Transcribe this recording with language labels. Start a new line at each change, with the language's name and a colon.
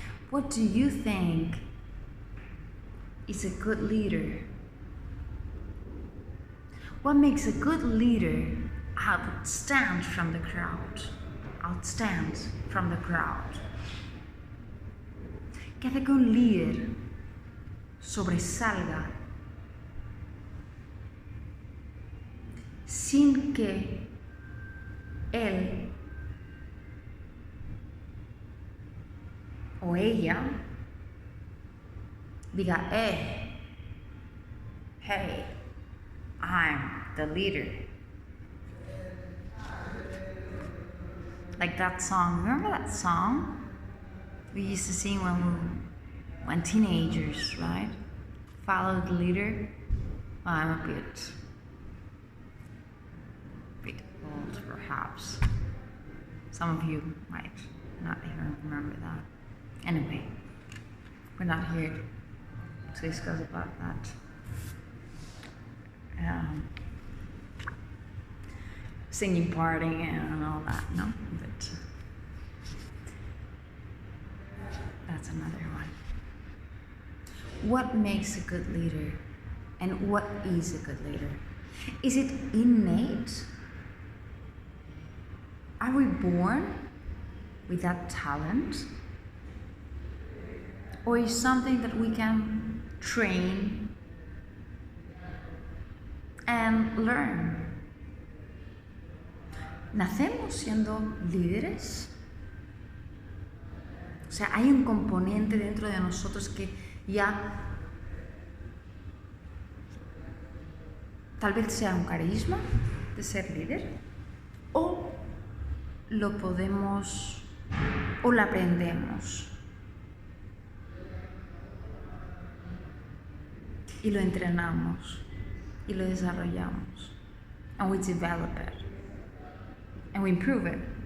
English: What do you think is a good leader? What makes a good leader outstand from the crowd? Outstand from the crowd.
Spanish: Que hace que un líder sobresalga sin que él o ella diga,
English: hey, I'm the leader. Like that song, remember that song we used to sing when teenagers, right? Follow the leader. Well, I'm a bit old, perhaps. Some of you might not even remember that. Anyway, we're not here to discuss about that. Singing, partying, and all that, no? But that's another one. What makes a good leader? And what is a good leader? Is it innate? Are we born with that talent? Or is something that we can train and learn?
Spanish: ¿Nacemos siendo líderes? O sea, hay un componente dentro de nosotros que ya tal vez sea un carisma de ser líder, o lo podemos, o lo aprendemos y lo entrenamos y lo desarrollamos,
English: and we develop it and we improve it.